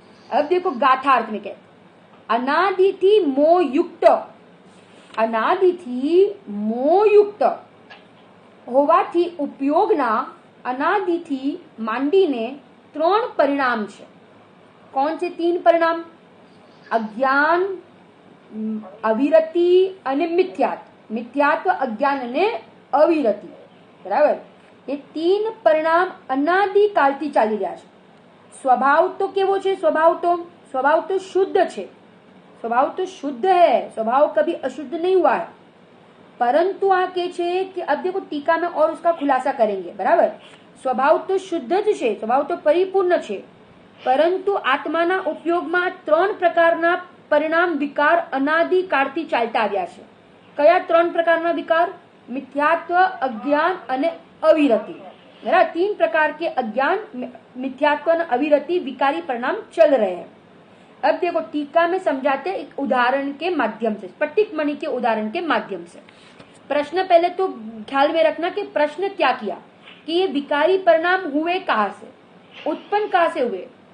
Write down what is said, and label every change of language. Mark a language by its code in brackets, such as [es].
[hi] अब देखो गाथा अर्थ में कहते, [gu] अनादि थी मोयुक्त, अनादिथी મોયુક્ત હોવાથી ઉપયોગના અનાદિથી માંડીને 3 પરિણામ છે. [hi] कौन से 3 परिणाम? [gu] अज्ञान, અવિરતિ અને મિથ્યાત્વ અજ્ઞાન અને અવિરતિ, બરાબર. એ તીન પરિણામ અનાદિકાળથી ચાલી રહ્યા છે. स्वभाव तो केवो छे? स्वभाव तो शुद्ध छे. [hi] स्वभाव तो शुद्ध है, स्वभाव कभी अशुद्ध नहीं हुआ है. परंतु आके छे कि अब देखो टीका में और उसका खुलासा करेंगे, बराबर. [gu] स्वभाव तो शुद्ध ज छे, स्वभाव तो परिपूर्ण छे, પરંતુ આત્માના ઉપયોગમાં ત્રણ પ્રકારના પરિણામ વિકાર અનાદિકાળથી ચાલતા આવ્યા છે. કયા ત્રણ પ્રકારના વિકાર? મિથ્યાત્વ, અજ્ઞાન અને अविरति. [hi] बराबर, तीन प्रकार के अज्ञान, मिथ्यात्व और अविरति विकारी परिणाम चल रहे हैं. अब देखो टीका में समझाते एक उदाहरण के माध्यम से, स्फटिक मणि के उदाहरण के माध्यम से. प्रश्न पहले तो ख्याल में रखना कि प्रश्न क्या किया कि ये विकारी परिणाम हुए कहाँ से, उत्पन्न कहाँ से हुए?